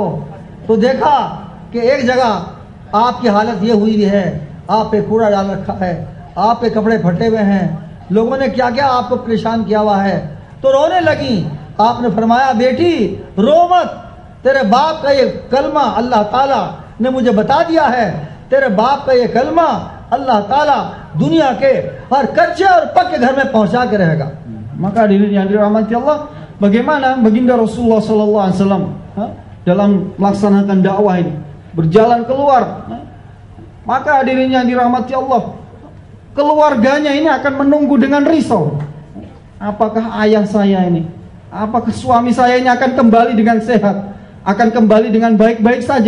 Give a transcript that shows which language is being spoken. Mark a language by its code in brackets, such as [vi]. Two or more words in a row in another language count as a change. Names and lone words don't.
[hi] तो देखा कि एक जगह आपकी हालत ये हुई है, आप पे कूड़ा डाल रखा है, आप पे कपड़े फटे हुए हैं, लोगों ने क्या क्या आपको परेशान किया हुआ है। तो रोने लगी। आपने फरमाया, बेटी रो मत, तेरे बाप का ये कलमा [ar] الله تعالى [hi] ने मुझे बता दिया है। तेरे बाप का ये कलमा [ar] الله تعالى [hi] दुनिया के हर कच्चे और पक्के घर में पहुंचा के रहेगा। [id] Maka hadirin yang dirahmati Allah, bagaimana baginda Rasulullah [ar] صلى الله عليه وسلم [id] dalam melaksanakan dakwah ini berjalan keluar. Maka hadirin yang dirahmati Allah, keluarganya ini akan menunggu dengan risau. Apakah ayah saya ini, apakah suami saya ini akan kembali dengan sehat, akan kembali dengan baik-baik saja.